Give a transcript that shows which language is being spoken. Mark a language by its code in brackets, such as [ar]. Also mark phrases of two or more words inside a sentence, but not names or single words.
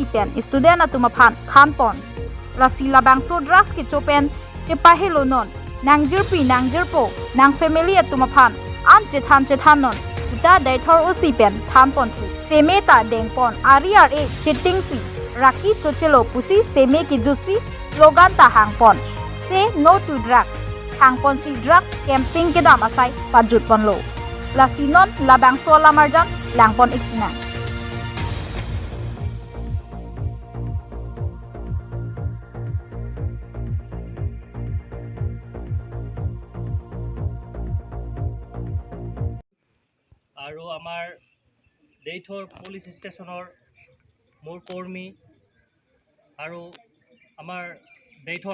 [mjw] Pen Student Atumapan Khanpon La Si Labangso Drugs Kichopen Chepahelo Non Nangjirpi Nangjirpo Nang Family Atumapan An Chethan Non Puta Daithor OC Pen Thanpon Semeta Dengpon RRA Chitingsi Raki Chochelo Pusi Seme Kijusi Slogan Ta Hangpon [en] Say No to Drugs [mjw] Hangpon Si Drugs Camping Kedam Asai Pajut Ponlo La Sinon Labangso Lamarjan Langpon Iksina [as] আৰু আমাৰ দেইথৰ পুলিচ ষ্টেচনৰ মোৰ কৰ্মী আৰু আমাৰ দেইথৰ